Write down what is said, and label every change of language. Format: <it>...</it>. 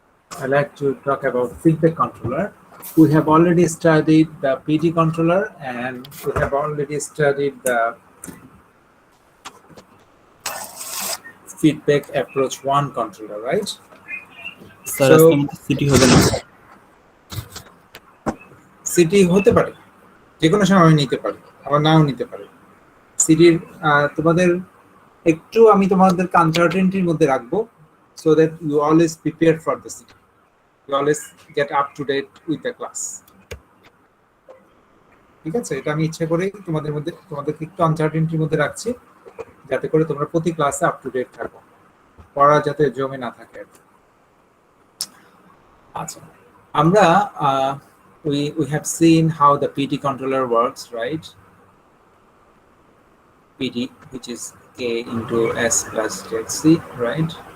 <en>I'd like to talk about feedback controller. We have already studied the PD controller and we have already studied the feedback approach 1 controller, right?</en> <bn>Sir</bn> <en>So-</en> <bn>আজকে আমাদের city হবে না। City হতে পারে, যে কোনো সময় নিতে পারে, আবার নাও নিতে পারে। সিটির তোমাদের একটু আমি তোমাদেরকে আনসার্টেনটির মধ্যে রাখবো,</bn> <en>So that you always prepare for the CT, you always get up to date with the class.</en> <bn>ঠিক আছে, এটা আমি ইচ্ছা করেই তোমাদেরকে একটু আনসার্টেনটির মধ্যে রাখছি, যাতে করে তোমরা প্রতি ক্লাসে আপ টু ডেট থাকো, পড়া যাতে জমে না থাকে। আচ্ছা, আমরা</bn> <en>we have seen how the PD controller works, right? PD, which is K into S plus ZC, right?</en>